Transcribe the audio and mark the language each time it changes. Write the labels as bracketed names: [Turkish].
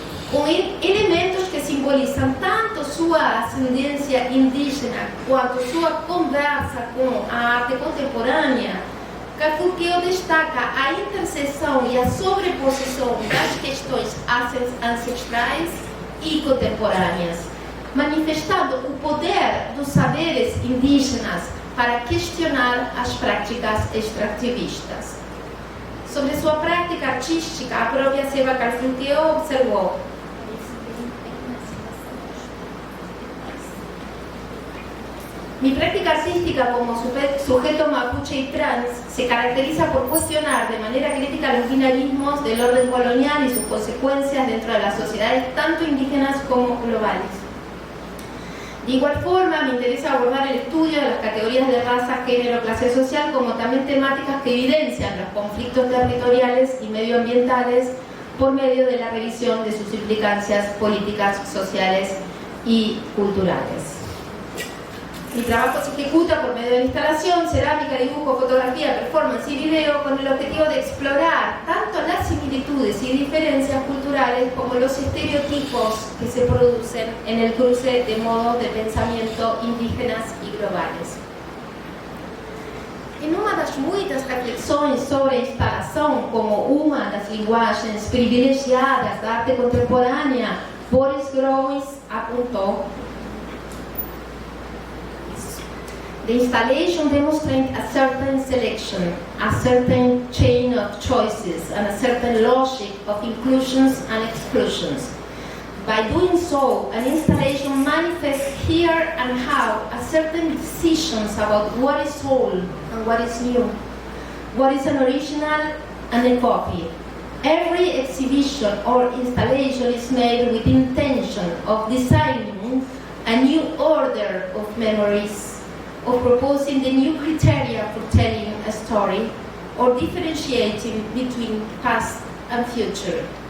[Portuguese] Com elementos que simbolizam tanto sua ascendência indígena quanto sua conversa com a arte contemporânea, Cafurqueo destaca a interseção e a sobreposição das questões ancestrais e contemporâneas, manifestando o poder dos saberes indígenas para questionar as práticas extrativistas. Sobre sua prática artística, a própria Seva Cafurqueo observou: [Spanish] mi práctica artística como sujeto mapuche y trans se caracteriza por cuestionar de manera crítica los binarismos del orden colonial y sus consecuencias dentro de las sociedades tanto indígenas como globales. De igual forma, me interesa abordar el estudio de las categorías de raza, género, clase social, como también temáticas que evidencian los conflictos territoriales y medioambientales por medio de la revisión de sus implicancias políticas, sociales y culturales. Mi trabajo se ejecuta por medio de instalación, cerámica, dibujo, fotografía, performance y video con el objetivo de explorar tanto las similitudes y diferencias culturales como los estereotipos que se producen en el cruce de modos de pensamiento indígenas y globales. [Portuguese] Em uma das muitas reflexões sobre a instalação como uma das linguagens privilegiadas da arte contemporânea, Boris Groys apontou: [English] the installation demonstrates a certain selection, a certain chain of choices, and a certain logic of inclusions and exclusions. By doing so, an installation manifests here and how a certain decisions about what is old and what is new, what is an original and a copy. Every exhibition or installation is made with intention of designing a new order of memories, of proposing the new criteria for telling a story, or differentiating between past and future.